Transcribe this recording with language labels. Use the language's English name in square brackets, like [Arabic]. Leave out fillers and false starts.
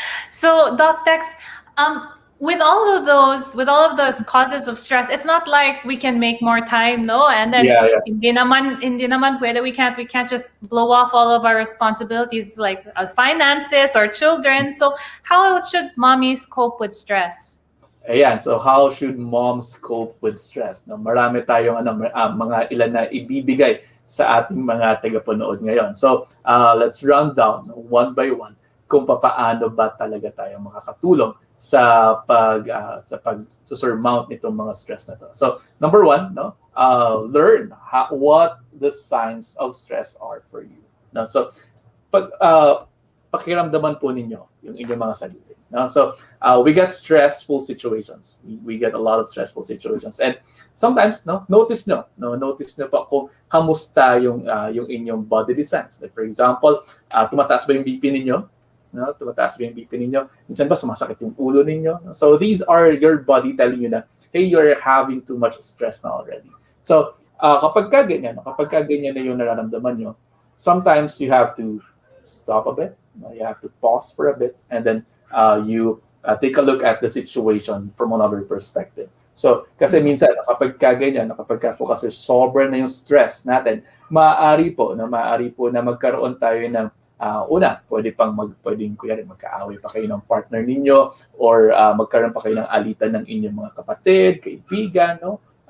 [English] So, Doc Tex, with all of those causes of stress, it's not like we can make more time, no? And then [Filipino] hindi naman pwede, [English] we can't just blow off all of our responsibilities like finances or children. So, how should mommies cope with stress? Ayan, so how should moms cope with stress? [Filipino] No, marami tayong mga ilan na ibibigay sa ating mga tagapanood ngayon. [English] So, let's run down one by one [Filipino] kung paano ba talaga tayo makakatulong sa surmount nitong mga stress na to. [English] So, number 1, no, learn what the signs of stress are for you. [Filipino] No, so pakiramdaman po ninyo yung inyong mga sarili. No? [English] So, we get stressful situations. We get a lot of stressful situations. And sometimes, notice [Filipino] nyo pa kung kamusta yung inyong [English] body designs. Like, for example, [Filipino] tumataas ba yung BP ninyo? No? Tumataas ba yung BP ninyo? Minsan ba sumasakit yung ulo ninyo? [English] So, these are your body telling you na, hey, you're having too much stress na already. So, [Filipino] kapag ganyan na yung nararamdaman nyo, [English] sometimes you have to stop a bit. You have to pause for a bit, and then you take a look at the situation from another perspective. [Filipino] So, kasi minsan, kapag po kasi sobrang na yung stress natin, maaari po na magkaroon tayo ng pwedeng magkaaway pa kayo ng partner ninyo, or magkaroon pa kayo ng alitan ng inyong mga kapatid, kaibigan, no?